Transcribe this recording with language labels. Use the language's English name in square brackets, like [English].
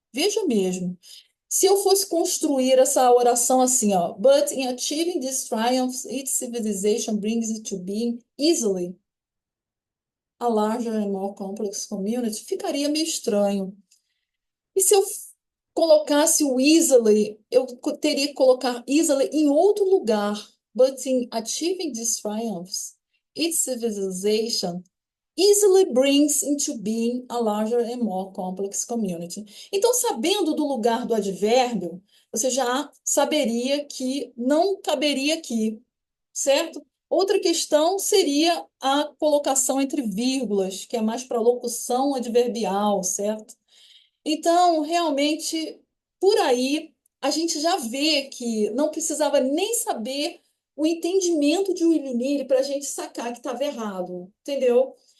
[Portuguese] Veja mesmo. Se eu fosse construir essa oração assim, ó, [English] but in achieving these triumphs, each civilization brings it to being easily a larger and more complex community, [Portuguese] ficaria meio estranho. E se eu colocasse o easily, eu teria que colocar easily em outro lugar. [English] but in achieving these triumphs, its civilization easily brings into being a larger and more complex community. [Portuguese] Então, sabendo do lugar do advérbio, você já saberia que não caberia aqui, certo? Outra questão seria a colocação entre vírgulas, que é mais para locução adverbial, certo? Então, realmente, por aí, a gente já vê que não precisava nem saber o entendimento de Willy Nilly para a gente sacar que estava errado, entendeu?